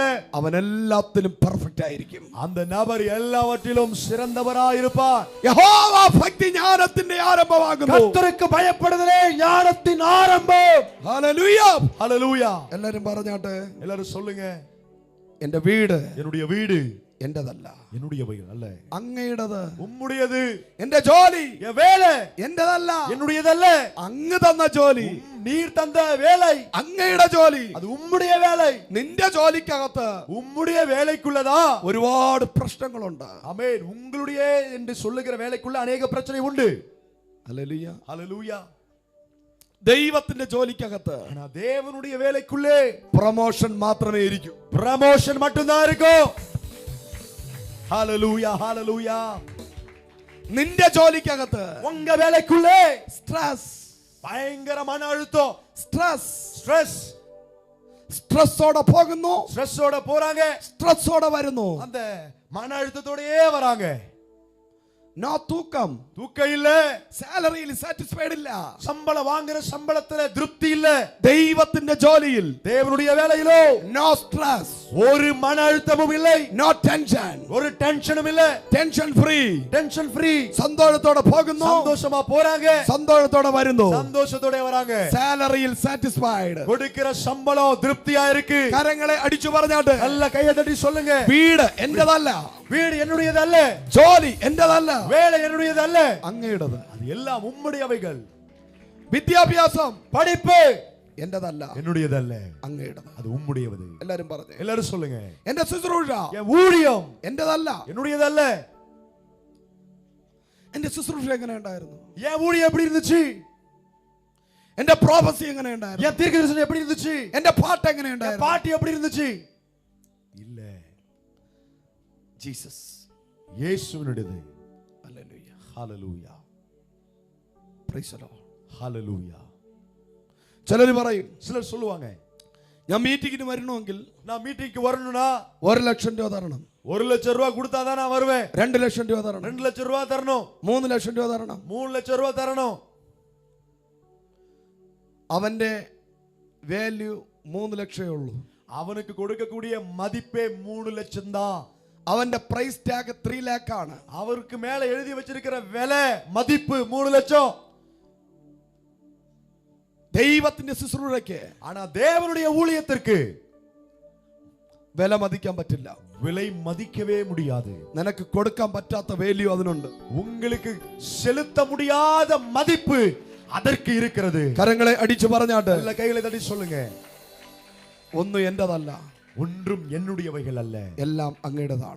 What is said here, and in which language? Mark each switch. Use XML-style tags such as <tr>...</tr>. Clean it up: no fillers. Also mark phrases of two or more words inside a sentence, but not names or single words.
<ml>അവൻ എല്ലാത്തിലും പെർഫെക്റ്റ് ആയിരിക്കും.</ml> <ta>அந்த நபர் எல்லாவற்றிலும் சிறந்தவராய் இருப்பார்.</ta> <ml>യഹോവ ഭക്തി ജ്ഞാനത്തിന്റെ ആരംഭമാകുന്നു.</ml> <ta>கர்த்தருக்கு பயப்படுதலே ஞானத்தின் ஆரம்பம்.</ta> <ml>ഹല്ലേലൂയ,</ml> <ta>ஹalleluya.</ta> <ml>എല്ലാരും പറഞ്ഞാട്ടെ,</ml> <ta>எல்லாரும் சொல்லுங்க,</ta> <ml>എന്റെ വീട്</ml> <ta>என்னுடைய வீடு</ta> <ml>എന്റേതല്ല,</ml> <ta>என்னுடையவைகள் அல்ல,</ta> <ml>അങ്ങയുടേത്.</ml> <ta>உம்முடையது.</ta> <ml>എന്റെ ജോലി</ml> <ta>என் வேலை</ta> <ml>എന്റേതല്ല,</ml> <ta>என்னுடையதல்ல.</ta> <ml>അങ്ങ് തന്ന ജോലി,</ml> <ta>நீர் தந்த வேலை</ta> <ml>അങ്ങയുടെ ജോലി,</ml> <ta>அது உம்முடைய வேலை.</ta> <ml>നിന്റെ ജോലിക്കകത്ത്</ml> <ta>உம்முடைய வேலைக்குள்ளதா</ta> <ml>ഒരുപാട് പ്രശ്നങ്ങളുണ്ട്.</ml> <ta>ஆமென். உங்களுடைய என்று சொல்லுகிற வேலைக்குள்ள अनेक பிரச்சனை உண்டு.</ta> <ml>ഹല്ലേലൂയ,</ml> <ta>ஹalleluya.</ta> <ml>ദൈവത്തിന്റെ ജോലിക്കകത്ത്</ml> <ta>ஆனா தேவனுடைய வேலைக்குள்ளே</ta> <ml>പ്രൊമോഷൻ മാത്രമേ ഇരിക്കൂ.</ml> <ta>ப்ரமோஷன் மட்டும்தான் இருக்கும். ஹalleluya ஹalleluya.</ta> <ml>നിന്റെ ജോലിക്കകത്ത്</ml> <ta>உங்க வேலைக்குள்ளே</ta> <ml>സ്ട്രെസ്,</ml> <ta>பயங்கர மன அழுத்தம்,</ta> <ml>സ്ട്രെസ്,</ml> <ta>ஸ்ட்ரெஸ்,</ta> <ml>സ്ട്രെസ്സോടെ പോകുന്നു,</ml> <ta>ஸ்ட்ரெஸ்ஸோட போறாங்க,</ta> <ml>സ്ട്രെസ്സോടെ വരുന്നു.</ml> <ta>அந்த மன அழுத்தத்தோடயே வராங்க.</ta> <ml>നോ തൂക്കം,</ml> <ta>தூக்கம் இல்ல,</ta> <ml>സാലറിയിൽ സാറ്റിസ്ഫൈഡ് ഇല്ല,</ml> <ta>சம்பளம் வாங்குற சம்பளத்துல திருப்தி இல்ல,</ta> <ml>ദൈവത്തിന്റെ ജോലിയിൽ</ml> <ta>தேவனுடைய வேலையிலோ</ta> <en>no stress,</en> <ta>ஒரு மன அழுத்தமும் இல்லை,</ta> <en>no tension,</en> <ta>ஒரு டென்ஷனும் இல்ல,</ta> <en>tension free, tension free,</en> <ml>സന്തോഷത്തോടെ പോകുന്നു,</ml> <ta>சந்தோஷமா போறாங்க,</ta> <ml>സന്തോഷത്തോടെ വരുന്നു,</ml> <ta>சந்தோஷத்தோட வராங்க,</ta> <ml>സാലറിയിൽ സാറ്റിസ്ഫൈഡ്,</ml> <ta>கொடுக்கிற சம்பளம் திருப்தியா இருக்கு.</ta> <ml>കരങ്ങളെ അടിച്ചു പറഞ്ഞാട്ട്</ml> <ta>நல்ல கையை தட்டி சொல்லுங்க,</ta> <ml>വീട് എന്റേതല്ല,</ml> <ta>வீடு என்னுடையது அல்ல,</ta> <ml>ജോലി എന്റേതല്ല,</ml> <ta>வேலை என்னுடையது அல்ல,</ta> <ml>അങ്ങയുടേത്.</ml> <ta>அது எல்லாம் உம்முடையவைகள்.</ta> <ml>വിദ്യാഭ്യാസം</ml> <ta>படிப்பு</ta> <ml>എന്റേതല്ല,</ml> <ta>என்னுடையது அல்ல,</ta> <ml>അങ്ങയുടേത്.</ml> <ta>அது உம்முடையது.</ta> <ml>എല്ലാരും പറഞ്ഞു,</ml> <ta>எல்லாரும் சொல்லுங்க,</ta> <ml>എന്റെ ശുശ്രൂഷ</ml> <ta>என் ஊழியம்</ta> <ml>എന്റേതല്ല,</ml> <ta>என்னுடையது அல்ல.</ta> <ml>എന്റെ ശുശ്രൂഷ എങ്ങനെ ഉണ്ടായിരുന്നു,</ml> <ta>என் ஊழியம் எப்படி இருந்துச்சு,</ta> <ml>എന്റെ പ്രോഫസി എങ്ങനെ ഉണ്ടായിരുന്നു,</ml> <ta>என் தீர்க்கதரிசனம் எப்படி இருந்துச்சு,</ta> <ml>എന്റെ പാട്ട് എങ്ങനെ</ml> <ta>என்</ta> <ml>ഉണ്ടായിരുന്നു.</ml> <ta>பாட்டு எப்படி இருந்துச்சு, இல்ல,</ta> <ml>ജീസസ്.</ml> <ta>இயேசுவினுடையது.</ta> <ml>ഹല്ലേലൂയ,</ml> <ta>ஹalleluya</ta> <en>praise the Lord.</en> <ta>ஹalleluya.</ta> <ml>ചിലർ പറയും,</ml> <ta>சிலர் சொல்லுவாங்க,</ta> <ml>ഞാൻ മീറ്റിംഗിന് വരണമെങ്കിൽ</ml> <ta>நான் மீட்டிங்க்கு வரணும்னா</ta> <ml>1 ലക്ഷം രൂപ തരണം,</ml> <ta>1 லட்சம் ரூபாய் கொடுத்தா தான் நான் வருவேன்,</ta> <ml>2 ലക്ഷം രൂപ തരണം,</ml> <ta>2 லட்சம் ரூபாய் தரணும்,</ta> <ml>3 ലക്ഷം രൂപ തരണം.</ml> <ta>3 லட்சம் ரூபாய் தரணும்.</ta> <ml>അവന്റെ വാല്യൂ 3 ലക്ഷമേ ഉള്ളൂ.</ml> <ta>அவனுக்கு கொடுக்கக்கூடிய மதிப்பே 3 லட்சம் தான்.</ta> <ml>അവന്റെ</ml> <en>price tag</en> <ml>3 ലാഖ് ആണ്.</ml> <ta>அவருக்கு மேல எழுதி வச்சிருக்கிற விலை மதிப்பு 3 லட்சம்.</ta> <ml>ദൈവത്തിന്റെ ശുശ്രൂഷയ്ക്ക്,</ml> <ta>ஆனா தேவனுடைய ஊழியத்திற்கு</ta> <ml>വില മതിക്കാൻ പറ്റില്ല.</ml> <ta>விலை மதிக்கவே முடியாது.</ta> <ml>നിനക്ക് കൊടുക്കാൻ പറ്റാത്ത വാല്യൂ അതിനുണ്ട്.</ml> <ta>உங்களுக்கு செலுத்த முடியாத மதிப்பு அதற்கு இருக்கிறது.</ta> <ml>കരങ്ങളെ അടിച്ചു പറഞ്ഞാട്ട്</ml> <ta>நல்ல கைகளை தட்டி சொல்லுங்க.</ta> <ml>ഒന്നും എന്റേതല്ല,</ml> <ta>ஒன்றும் என்னுடையவைகள் அல்ல,</ta> <ml>എല്ലാം അങ്ങയുടേതാണ്.</ml>